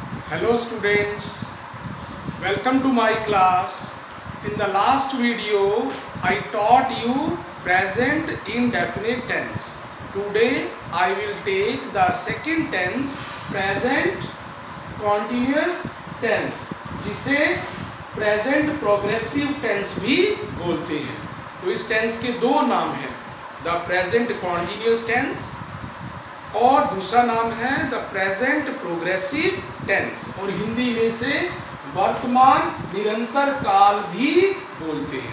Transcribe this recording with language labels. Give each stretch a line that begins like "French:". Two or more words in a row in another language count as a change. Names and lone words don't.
English: Hello students, welcome to my class. In the last video, I taught you present indefinite tense. Today, I will take the second tense, present continuous tense, जिसे present progressive tense
Hindi: भी बोलते हैं। तो इस tense के दो नाम हैं,
English: the present continuous tense
Hindi: और दूसरा नाम है
English: the present progressive tense,
Hindi: और हिंदी में से वर्तमान निरंतर काल भी बोलते हैं।